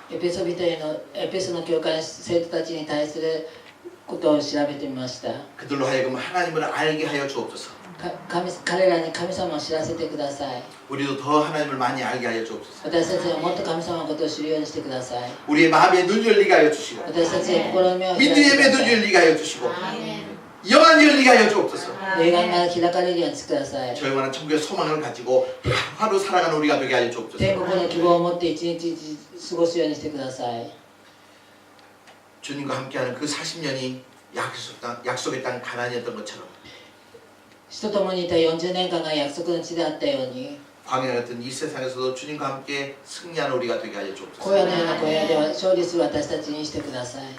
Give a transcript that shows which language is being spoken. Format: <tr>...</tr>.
<ja>エペソの教会の生徒たちに対することを調べてみました。</ja> <ko>그들로 하여금 하나님을 알게 하여 주옵소서.</ko> <ja>彼らに神様を知らせてください。</ja> <ko>우리도 더 하나님을 많이 알게 하여 주옵소서.</ko> <ja>私たちはもっと神様のことを知るようにしてください。</ja> <ko>우리의 마음에 눈 열리게 하여 주시고</ko> <ja>私たちの心の目を開いてく</ja> <ko>믿음의</ko> <ja>だ</ja> <ko>눈</ko> <ja>さい。</ja> <ko>열리게 하여 주시고 영안 열리게 하여 주옵소서.</ko> <ja>霊眼が開かれるようにしてください。</ja> <ko>저 영원한 천국의 소망을 가지고 하루 살아가는 우리가 되게 하여 주옵소서.</ko> <ja>天国の希望を持って一日過ごすようにしてください。</ja> <ko>주님과 함께하는 그 40년이 약속의 땅 가나안이었던 것처럼</ko> <ja>主と共にいた40年間が約束の地であったように、</ja> <ko>광야 같은 이 세상에서도 주님과 함께 승리하는 우리가 되게 하여</ko> <ja>荒</ja> <ko>주옵소서.</ko> <ja>野のような荒野では勝利する私たちにしてください。</ja>